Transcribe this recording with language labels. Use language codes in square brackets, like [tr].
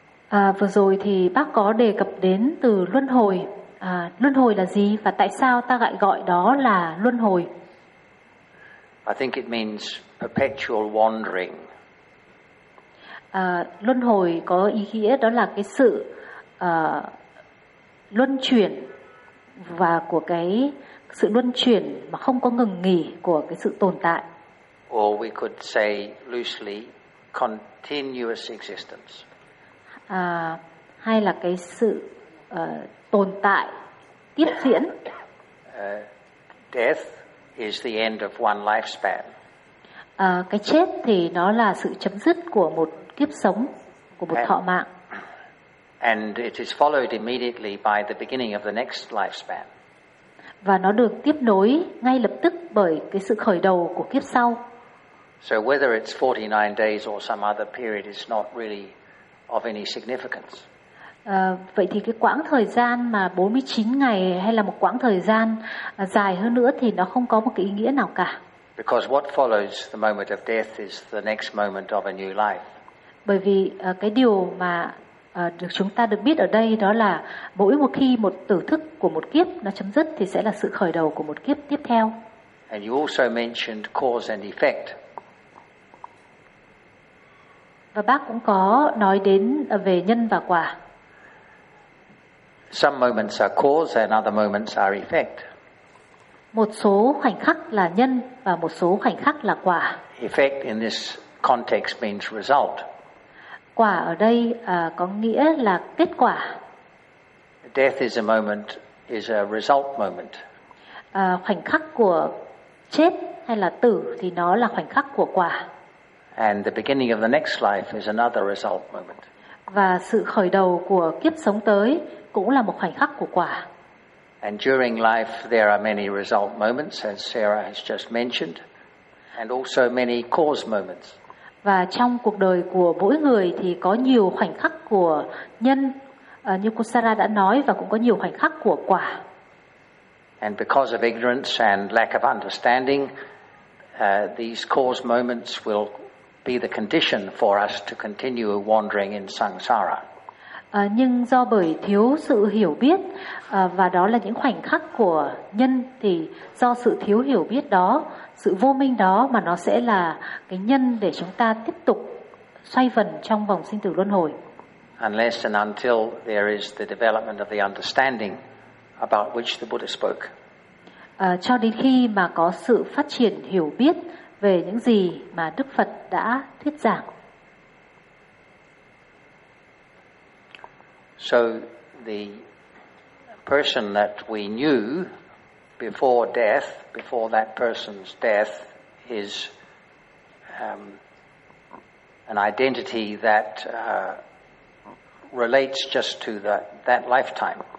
[vi] Vừa rồi thì bác có đề cập đến từ luân hồi. Luân hồi là gì và tại sao ta lại gọi đó là luân hồi? [en] I think it means perpetual wandering. [vi] Luân hồi có ý nghĩa đó là cái sự luân chuyển và của cái sự luân chuyển mà không có ngừng nghỉ của cái sự tồn tại. [en] Or we could say loosely continuous existence. [vi] Hay là cái sự tồn tại tiếp diễn. [en] Death is the end of one lifespan. [vi] Cái chết thì nó là sự chấm dứt của một kiếp sống, của một thọ mạng. [en] And it is followed immediately by the beginning of the next lifespan. [vi] Và nó được tiếp nối ngay lập tức bởi cái sự khởi đầu của kiếp sau. [en] So whether it's 49 days or some other period is not really of any significance. [vi] Vậy thì cái quãng thời gian mà 49 ngày hay là một quãng thời gian dài hơn nữa thì nó không có một cái ý nghĩa nào cả. [en] Because what follows the moment of death is the next moment of a new life. [vi] Bởi vì cái điều mà được chúng ta được biết ở đây đó là mỗi một khi một tử thức của một kiếp nó chấm dứt thì sẽ là sự khởi đầu của một kiếp tiếp theo. [en] And you also mentioned cause and effect. [vi] Và bác cũng có nói đến về nhân và quả. [en] Some moments are cause and other moments are effect. [vi] Một số khoảnh khắc là nhân và một số khoảnh khắc là quả. [en] Effect in this context means result. [vi] Quả ở đây có nghĩa là kết quả. [en] Death is a moment, is a result moment. [vi] Khoảnh khắc của chết hay là tử thì nó là khoảnh khắc của quả. [en] And the beginning of the next life is another result moment. [vi] Và sự khởi đầu của kiếp sống tới cũng là một khoảnh khắc của quả. [en] And during life there are many result moments, as Sarah has just mentioned, and also many cause moments. [vi] Và trong cuộc đời của mỗi người thì có nhiều khoảnh khắc của nhân, như cô Sarah đã nói, và cũng có nhiều khoảnh khắc của quả. [en] And because of ignorance and lack of understanding, these cause moments will be the condition for us to continue wandering in samsara. [vi] Nhưng do bởi thiếu sự hiểu biết và đó là những khoảnh khắc của nhân, thì do sự thiếu hiểu biết đó, sự vô minh đó, mà nó sẽ là cái nhân để chúng ta tiếp tục xoay vần trong vòng sinh tử luân hồi. [en] Unless and until there is the development of the understanding about which the Buddha spoke. [vi] Cho đến khi mà có sự phát triển hiểu biết về những gì mà Đức Phật đã thuyết giảng. [en] So the person that we knew before death, before that person's death, is an identity that relates just to that lifetime.